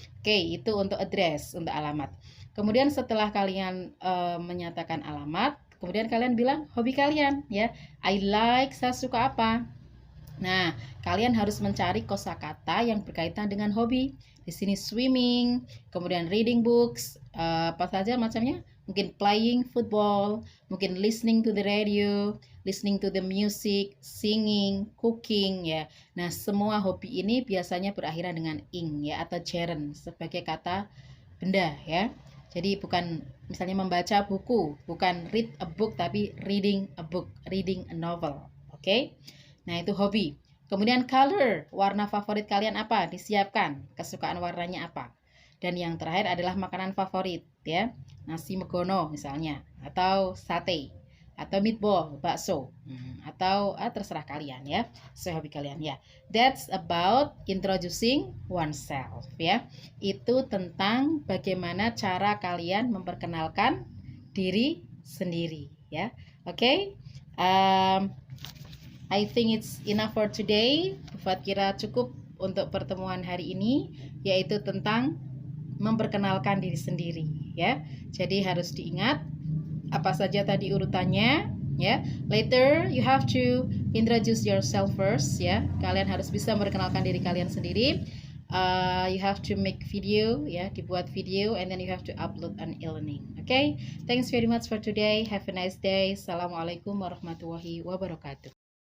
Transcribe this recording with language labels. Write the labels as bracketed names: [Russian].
[Indonesian] Oke, itu untuk address, untuk alamat. Kemudian setelah kalian menyatakan alamat, kemudian kalian bilang hobi kalian ya. I like, saya suka apa. Nah, kalian harus mencari kosakata yang berkaitan dengan hobi. Di sini swimming, kemudian reading books, apa saja macamnya. [English] Mungkin playing football, mungkin listening to the radio, listening to the music, singing, cooking ya. [Indonesian] Nah, semua hobi ini biasanya berakhiran dengan ing ya atau geren sebagai kata benda ya. Jadi bukan misalnya membaca buku, bukan read a book tapi reading a book, reading a novel. Oke? Nah, itu hobi. Kemudian color, warna favorit kalian apa? Disiapkan. Kesukaan warnanya apa? Dan yang terakhir adalah makanan favorit ya. Nasi megono misalnya, atau sate, atau meatball, bakso, atau terserah kalian ya, sesuai hobi kalian ya. [English] That's about introducing oneself ya. [Indonesian] Itu tentang bagaimana cara kalian memperkenalkan diri sendiri ya. Oke. [English] I think it's enough for today. [Indonesian] Buat kira cukup untuk pertemuan hari ini, yaitu tentang memperkenalkan diri sendiri ya. Jadi harus diingat apa saja tadi urutannya ya. [English] Later you have to introduce yourself first ya. [Indonesian] Kalian harus bisa memperkenalkan diri kalian sendiri. [English] You have to make video ya, [Indonesian] dibuat video, [English] and then you have to upload on e-learning. Okay, thanks very much for today. Have a nice day. [Arabic] Assalamualaikum warahmatullahi wabarakatuh.